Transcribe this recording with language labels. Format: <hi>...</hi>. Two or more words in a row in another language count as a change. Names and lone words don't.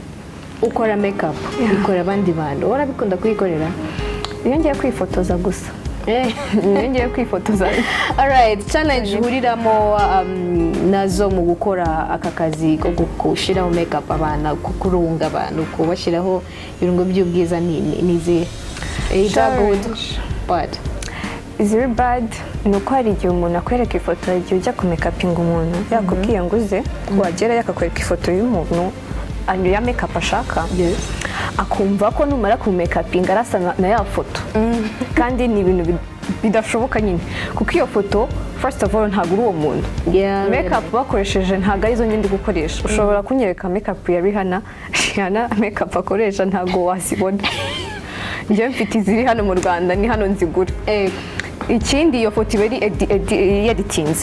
<rw>ukora makeup ikora abandi bantu urabikunda kuyikorera iyo ngiye kwifotoza gusa ngiye kwifotoza. Alright, challenge uhuriramo nazo mu gukora aka kazi ko gushiraho makeup abana, kurunga abantu, kubashiraho ibirungo by'ubwiza nizi.</rw> <en>Is that good? But is it bad?</en> <rw>Nuko hari igihe umuntu akwereka ifoto igihe ujya ku makeuping umuntu yakubwiye ngo uze wagera yakakwereka ifoto y'umuntu ya makeup ashaka, akumva ko numara ku makeuping arasa na ya foto, kandi ni ibintu bidashoboka nyine kuko iyo foto</rw> <en>first of all</en> <rw>ntabwo uri uwo muntu. Makeup bakoresheje ntabwo arizo nyine ndi gukoresha. Ushobora kunyereka makeup ya Rihanna makeup akoresha ntabwo wasibona. Njye mfite iziri hano mu Rwanda ni hano nzigura. Ikindi iyo foto iba editinze.</rw>